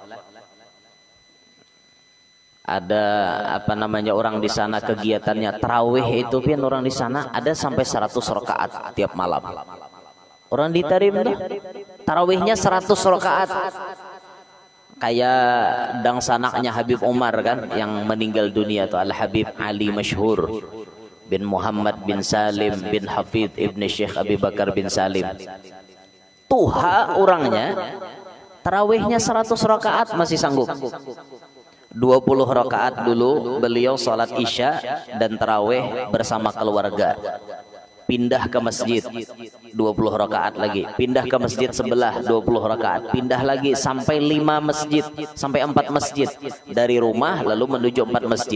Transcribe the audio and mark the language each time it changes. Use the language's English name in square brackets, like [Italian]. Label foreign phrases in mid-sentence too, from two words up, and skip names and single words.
[Indonesian] Ada apa namanya orang di sana kegiatannya tarawih itu, pian, orang di sana ada sampai 100 rakaat tiap malam. Orang di Tarim tuh tarawihnya 100 rakaat. Kayak dang sanaknya Habib Umar kan yang meninggal dunia tuh, Al Habib Ali Masyhur bin Muhammad bin Salim bin Hafidh Ibn Syekh Abi Bakar bin Salim. [Banjar] Tuha orangnya tarawihnya 100 rakaat masih sanggup. [Indonesian] 20 rakaat dulu beliau salat Isya dan tarawih bersama keluarga. Pindah ke masjid 20 rakaat lagi, pindah ke masjid sebelah 20 rakaat, pindah lagi sampai 5 masjid, sampai 4 masjid, dari rumah lalu menuju 4 masjid.